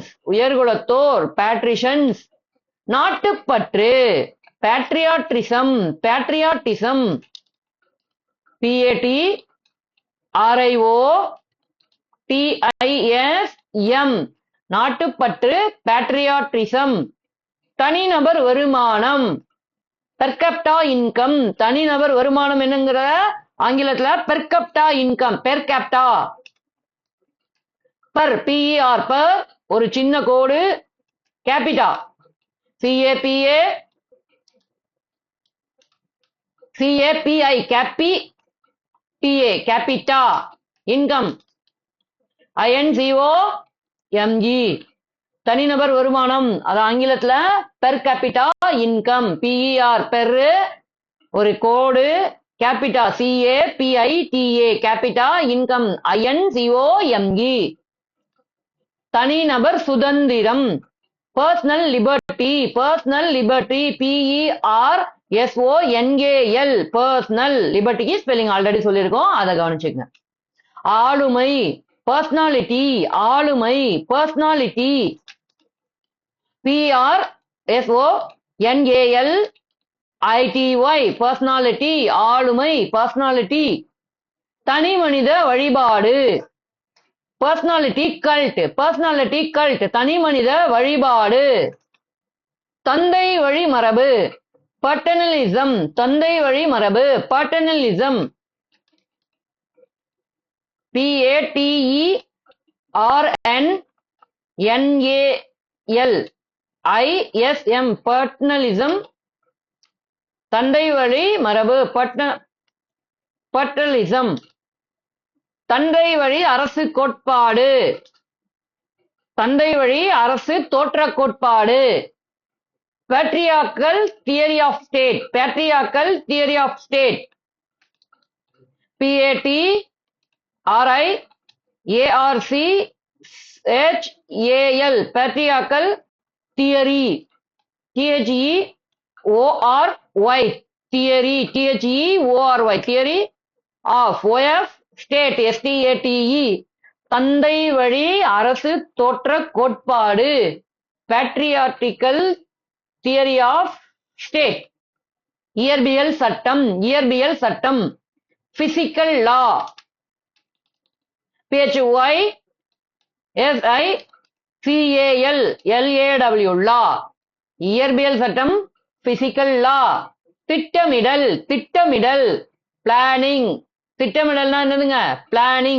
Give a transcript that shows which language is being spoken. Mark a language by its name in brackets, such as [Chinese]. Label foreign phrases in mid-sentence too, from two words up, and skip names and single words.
[Tamil] உயர்குலத்தோர் பேட்ரிஷன்ஸ். நாட்டுப்பற்று பேட்ரியாட்டிசம். PATRIOTISM நாட்டுப்பற்று பேட்ரியாட்டிசம். தனிநபர் வருமானம் [English] per capita income. [Tamil] தனிநபர் வருமானம் என்னங்கிற ஆங்கிலத்துல [English] per capita income. per PER per [Tamil] ஒரு சின்ன கோடு, [English] capita CAPI capita income. [Tamil] INCOME தனிநபர் வருமானம், அது ஆங்கிலத்துல [English] per capita income. PER per [Tamil] ஒரு கோடு, [English] capita CAPITA capita income. INCOME [Tamil] தனிநபர் சுதந்திரம் [English] personal liberty. PERSONAL personal liberty spelling already [Tamil] சொல்லியிருக்கோம், அதை கவனிச்சுக்கங்க. [English] ஆளுமை personality. PERSONALITY personality ஆளுமை personality. [Tamil] தனி மனித வழிபாடு [English] personality cult [Tamil] தனி மனித வழிபாடு. தந்தை வழி மரபு paternalism. [English] PATERNALISM paternalism [Tamil] தந்தை வழி மரபு [English] paternalism. [Tamil] தந்தை வழி அரசு கோட்பாடு தோற்ற கோட்பாடு. [English] patriarchal theory of state PATRICHAL patriarchal theory. theory of state [Tamil] தந்தை வழி அரசு தோற்ற கோட்பாடு [English] patriarchal theory of state. [Tamil] இயற்பியல் சட்டம், இயற்பியல் சட்டம். [English] physical law, PHYSICAL law, [Tamil] இயற்பியல் சட்டம், [English] physical law. [Tamil] திட்டமிடல், திட்டமிடல், பிளானிங், திட்டமிடல்னா என்னதுங்க, பிளானிங்.